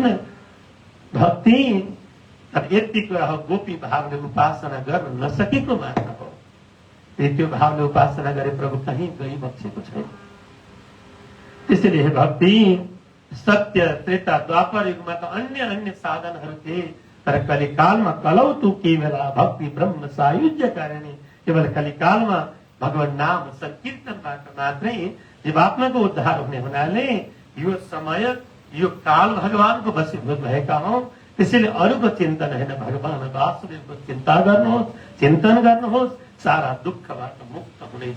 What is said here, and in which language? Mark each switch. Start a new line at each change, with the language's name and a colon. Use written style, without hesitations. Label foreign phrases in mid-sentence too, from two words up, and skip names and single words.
Nepali: भक्ति तर यति कुरा हो, गोपी भावले उपासना गर्न नसकेको मात्र हो। त्यो भावले उपासना गरे प्रभु कहीँ गई बसेको छैन। त्यसैले हे भक्ति, सत्य त्रेता द्वापर युगमा त अन्य अन्य साधनहरू थिए, तर कलिकालमा
Sanskrit: कलौ तू केवला भक्ति ब्रह्म सायुज्य कारिणी।
Nepali: केवल कलिकालमा भगवान नाम संकीर्तनबाट मात्रै जीवात्माको उद्धार हुने हुनाले यो समय यो काल भगवानको वशीभूत भएका हौं। त्यसैले अरूको चिन्तन होइन, भगवान वासुदेवको चिन्ता गर्नुहोस्, चिन्तन गर्नुहोस्, सारा दुःखबाट मुक्त हुनेछ।